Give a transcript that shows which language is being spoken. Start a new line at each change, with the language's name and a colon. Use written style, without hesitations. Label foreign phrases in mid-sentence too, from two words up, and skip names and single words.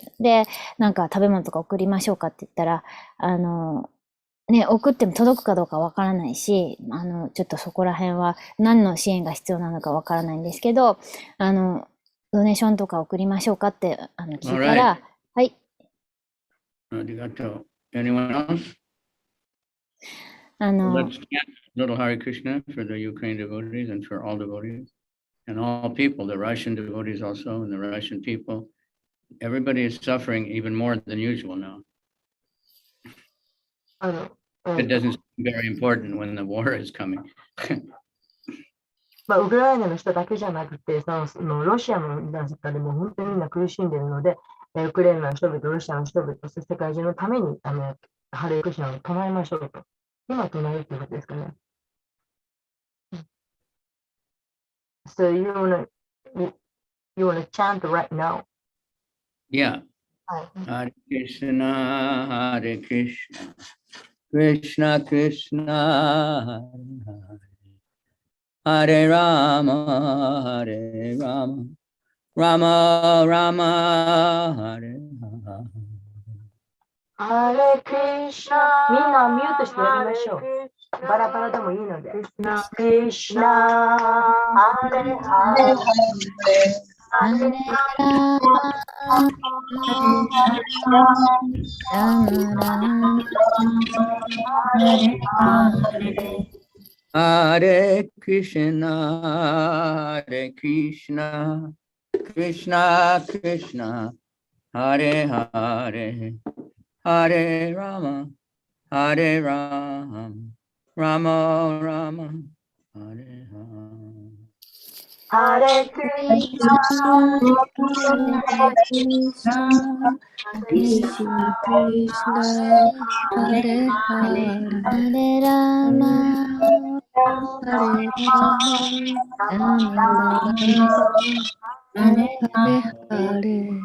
Japanese: で、なんか食べ物とか送りましょうかって言ったら、ね、送っても届くかどうかわからないし、ちょっとそこら辺は何の支援が必要なのかわからないんですけど、ドネーションとか送りましょうかって聞いたら、はい。
English: ありがとう。Anyone else? Let's chant little Hare Krishna for the Ukraine devotees and for all devotees and all people, the Russian devotees also, and the Russian people. Everybody is suffering even more than usual now. It doesn't seem very important when the war is coming.
Japanese: ウクライナの人だけじゃなくて、ロシアの中でも本当にみんな苦しんでいるので、 ウクライナの人々、ロシアの人々、そして世界中のためにハレークリシナを唱えましょうと。今唱えるということですかね。
English: So you wanna chant right now? Yeah.
Japanese: はい。
Sanskrit: हरे कृष्ण, हरे कृष्ण, कृष्ण कृष्ण, हरे राम, हरे राम, राम राम, हरे हरे. हरे कृष्ण.
Japanese: みんなミュートしてやりましょう。バラバラでもいいので。
Sanskrit: कृष्ण, हरे हरे. हरे राम राम राम हरे कृष्ण, हरे कृष्ण, कृष्ण कृष्ण, हरे हरे, हरे राम, हरे राम, राम राम, हरे हरे. हरे कृष्ण, कृष्ण कृष्ण हरे हरे हरे राम हरे राम Rama हरे हरे